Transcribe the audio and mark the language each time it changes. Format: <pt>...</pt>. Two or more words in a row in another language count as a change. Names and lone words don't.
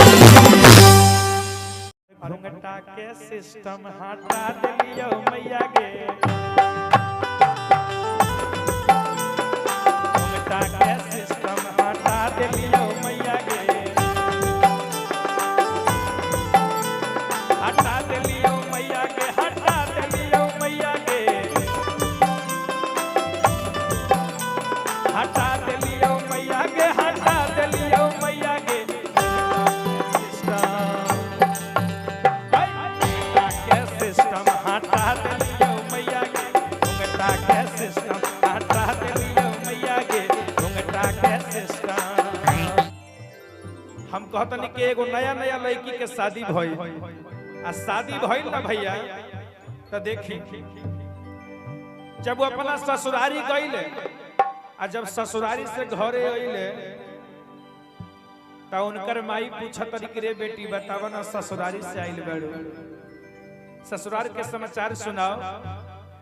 <mai>घुंघटा के सिस्टम हटा दिलियो मैया गे, घुंघटा के सिस्टम हटा दिलियो मैया गे, हटा दिलियो मैया गे, हटा दिलियो मैया गे, हटा दिलियो मैया गे, हटा दिलियो मैया गे। सिस्टम हटा दिलियो मैया गे, घुंघटा के सिस्टम हटा दिलियो मैया गे, घुंघटा के सिस्टम।</mai> <bho>हम कहतनी कि एगो नया नया लड़की के शादी भइल, आ शादी भइल ना भैया तो देखी जब वो अपना ससुरारी गईले, आ जब ससुरारी से घरे अइले तो उनकर माई पूछत कि रे बेटी बतावा ना ससुरारी से आइल बड़ो, ससुराल के समाचार सुनाओ।</bho>